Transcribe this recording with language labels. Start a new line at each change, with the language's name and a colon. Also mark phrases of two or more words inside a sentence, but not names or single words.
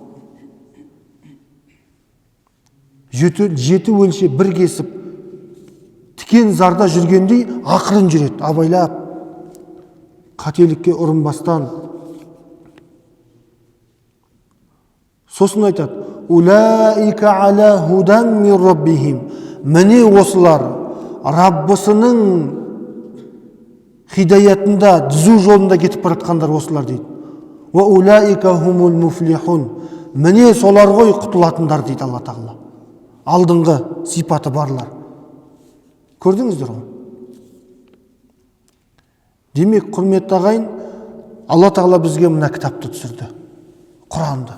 Kazakh: Жеті өлше бір кесіп, тікен зарда жүргендей ақырын жүреді, абайлап. Қателікке ұрынбастан. Сосын айтады:
Arabic: أولئك على هدى من ربهم.
Kazakh: Міне осылар Раббысының хидаятында, түзу жолында кетіп баратқандар осылар дейді.
Arabic: وأولئك هم المفلحون.
Kazakh: Міне солар ғой құтылатындар дейді Алла Тағала. Алдыңғы сипаты барлар. Көрдіңіздер ғой? Демек, құрметті ағайын, Алла Тағала бізге мына кітапты түсірді. Құранды.